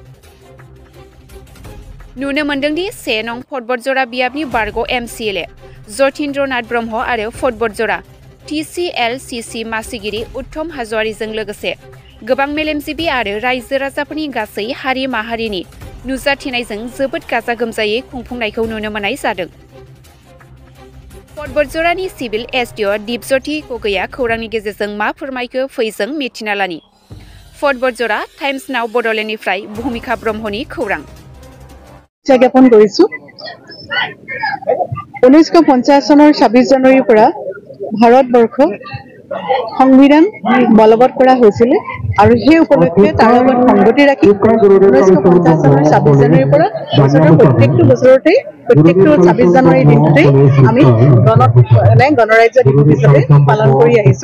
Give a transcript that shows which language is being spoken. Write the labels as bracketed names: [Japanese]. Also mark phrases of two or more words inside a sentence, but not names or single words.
[Bodo] नुनो मोन्दोंदि 1 नं फटबटजरा बियाबनि बारग' एमसिएलए जतीन्द्रनाथ ब्रह्म आरो फटबटजरा TCLCC मासिगिरि उत्तम हाज'वारिजों लोगोसे गोबां मेलेमजिबि आरो रायजो राजाफोरनि गासै हारि माहारिनि नुजाथिनायजों जोबोद गाजा गोमजायै खुंफुंनायखौ नुनो मोननाय जादों। फटबटजरानि सिभिल एसडिअ दीपज्योति गगैया खौरांनि गेजेरजों मा फोरमायखो फै जों मिथिना लानि। फटबटजरा टाइम्स नाउ बड'लेण्डनिफ्राय भूमिका ब्रह्मनि खौरां। [Assamese] জ্ঞাপন কৰিছো 1950 চনৰ 26 জানুৱাৰীৰ পৰা ভাৰতবৰ্ষ সংবিধান বলবৎ কৰা হৈছিল আৰু সেই উপলক্ষে তাৰ লগত সংগতি ৰাখি 1950 চনৰ 26 জানুৱাৰীৰ পৰা বছৰৰ প্ৰত্যেকটো বছৰতেই প্ৰত্যেকটো 26 জানুৱাৰী দিনটোতেই আমি গণৰাজ্য দিৱস হিচাপে পালন কৰি আহিছো।